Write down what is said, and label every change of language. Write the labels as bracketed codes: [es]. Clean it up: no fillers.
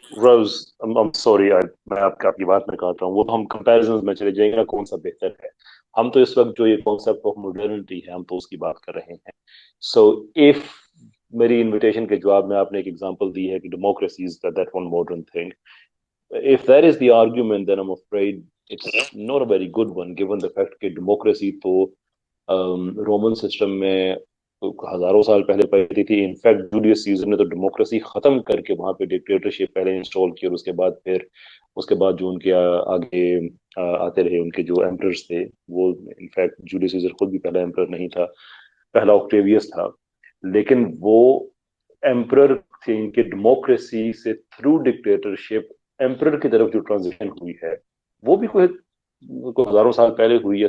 [ur] روز sorry میں آپ کی بات میں کہتا ہوں، وہ ہم کمپیریزن میں چلے جائیں گے نا کون سا بہتر ہے. ہم تو اس وقت جو یہ کانسیپٹ آف ماڈرنٹی ہے ہم تو اس کی بات کر رہے ہیں. سو اف میری انویٹیشن کے جواب میں آپ نے ایک ایگزامپل دی ہے کہ [en] Democracy is that one modern thing. If that is the argument, then I'm afraid it's not a very good one, given the fact [ur] کہ ڈیموکریسی تو رومن سسٹم میں ہزاروں سال پہلے پڑی تھی. انفیکٹ جولیس سیزر نے تو ڈیموکریسی ختم کر کے وہاں پہ ڈکٹیٹرشپ پہلے انسٹال کی اور اس کے بعد جو ان کے آگے آتے رہے ان کے جو ایمپررز تھے وہ انفیکٹ جولیس سیزر خود بھی پہلا ایمپرر نہیں تھا، پہلا آکٹیویس تھا. لیکن وہ ایمپرر تھے ان کے ڈیموکریسی سے تھرو ڈکٹیٹرشپ ایمپرر کی طرف جو ٹرانزیشن ہوئی ہے وہ بھی کوئی ہزاروں سال پہلے ہوئی ہے.